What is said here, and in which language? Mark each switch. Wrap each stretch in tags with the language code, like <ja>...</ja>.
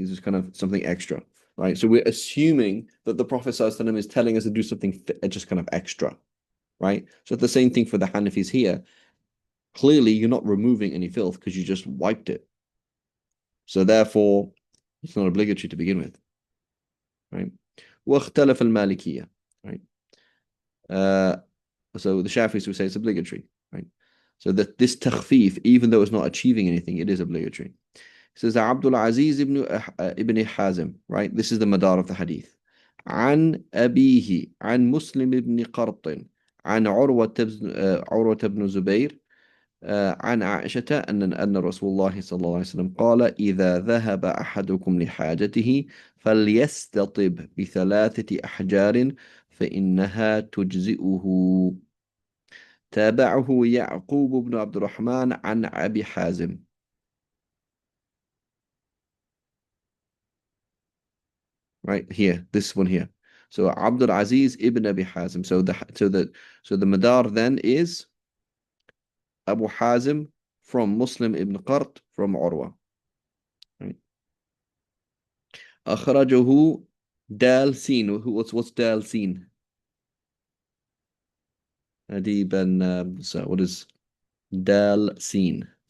<en>It's just kind of something extra, right? So we're assuming that the Prophet ﷺ is telling us to do something just kind of extra, right? So it's the same thing for the Hanafis here. Clearly, you're not removing any filth because you just wiped it. So therefore, it's not obligatory to begin with, right?</en> <ar>واختلف المالكية, right?</ar> <en>So the Shafis would say it's obligatory, right? So that this takhfif, even though it's not achieving anything, it is obligatory. It says Abdul Aziz ibn Hazim, right? This is the madar of the hadith.</en> <ar>عن أبيه عن مسلم بن قرط عن عروة بن زبير عن عائشة أن رسول الله صلى الله عليه وسلم قال إذا ذهب أحدكم لحاجته فليستطب ب3 أحجار فإنها تجزئه. تابعه يعقوب بن عبد الرحمن عن أبي حازم.</ar> <en>Right here, this one here. So Abdul Aziz ibn Abi Hazim. So the madar then is Abu Hazim from Muslim ibn Qart from Urwa. Right.</en> <ar>أخرجه دال سين. What's دال سين? أديبا.</ar> <en>So what is</en> <ar>دال سين؟</ar>